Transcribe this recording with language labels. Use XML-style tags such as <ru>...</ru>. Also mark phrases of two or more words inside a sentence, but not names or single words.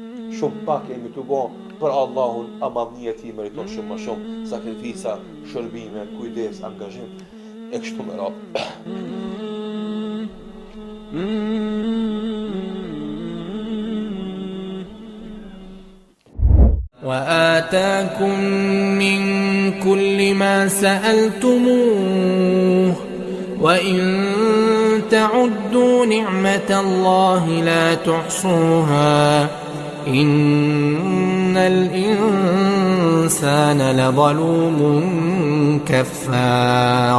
<sq>Shumë pak jemi të bo për Allahun, ama madhnia e tij meriton shumë më shumë, sakrifica, shërbime, kujdes, angazhim e kështu me radhë.</sq> <ar>وآتاكم من كل ما سألتموه وإن تعدوا نعمة الله لا تحصوها إن الإنسان لظلوم كفار.</ar>